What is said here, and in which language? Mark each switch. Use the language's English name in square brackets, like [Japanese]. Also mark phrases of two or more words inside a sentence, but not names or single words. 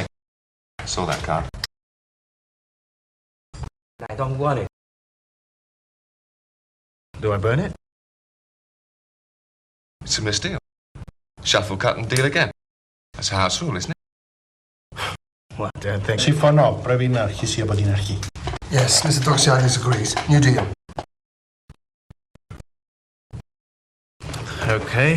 [English] Saw that card. I don't want it. Do I burn it? It's a misdeal. Shuffle, cut, and deal again. That's how it's rule, isn't it? Well, I don't think. [Greek] Συμφωνώ. Πρέπει να αρχίσει από την αρχή. [English] Yes, Mr. Doxiadis agrees. New deal. Okay.